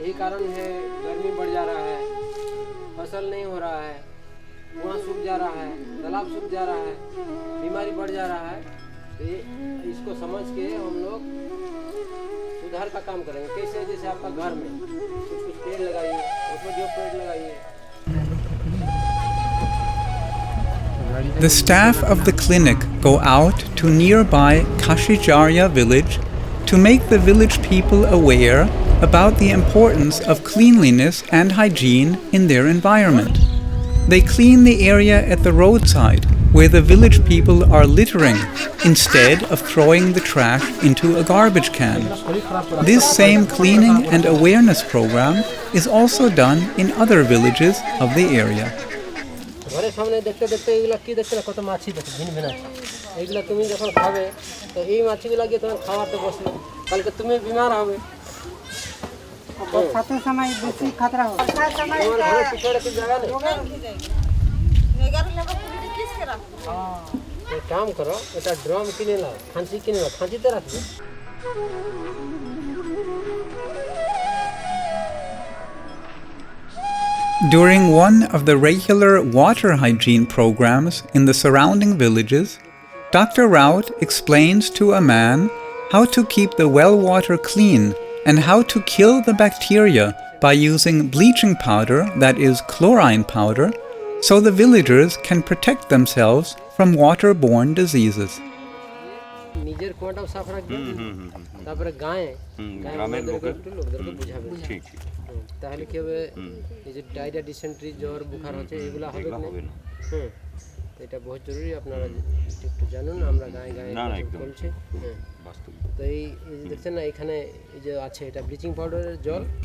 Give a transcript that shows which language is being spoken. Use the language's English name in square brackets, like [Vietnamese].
[Hindi] यही कारण है गर्मी बढ़ जा रहा है, फसल नहीं हो रहा है, कुआं सूख जा रहा है, तालाब सूख जा रहा है, बीमारी बढ़ जा रहा है। तो इसको समझ के हम लोग सुधार का काम करेंगे। कैसे, जैसे आपका घर में कुछ पेड़ लगाइए, उसमें जो पेड़ लगाइए। [English] The staff of the clinic go out to nearby Kashijarya village to make the village people aware about the importance of cleanliness and hygiene in their environment. They clean the area at the roadside where the village people are littering instead of throwing the trash into a garbage can. This same cleaning and awareness program is also done in other villages of the area. [Bangla] ঘরের সামনে দেখতে দেখতে এগুলা কি দেখতে না, কত মাছি দেখতে ভিন্ন ভিন্ন। এগুলা তুমি যখন খাবে তো এই মাছিগুলা গিয়ে তোমার খাওয়াতে বসবে, কালকে তুমি বিমার হবে। বর্ষাতে সময় বেশি খতরা হয়। বর্ষার সময় তোমার ঘরের পিছনে কি জায়গা নেই? [Hindi] एक काम करो, [Bangla] এটা ড্রাম কিনে নাও, খাঁচি কিনে নাও, খাঁচিতে রাখবে। [English] During one of the regular water hygiene programs in the surrounding villages, Dr. Raut explains to a man how to keep the well water clean and how to kill the bacteria by using bleaching powder, that is chlorine powder, so the villagers can protect themselves from waterborne diseases. [Bangla] নিজের কোয়াটাও সাফ রাখবে, তারপরে গ্রামের লোকদেরকে বুঝাবে। ঠিক ঠিক। তাহলে কি হবে, এই যে ডায়রিয়া, ডিসেন্ট্রি, জ্বর, বুখার হচ্ছে এগুলো হবে না। তো এটা বহুত জরুরি, আপনারা একটু জানুন। আমরা গায়ে গায়ে বলছি। তো এই দেখছেন না, এখানে এই যে আছে এটা ব্লিচিং পাউডারের জল।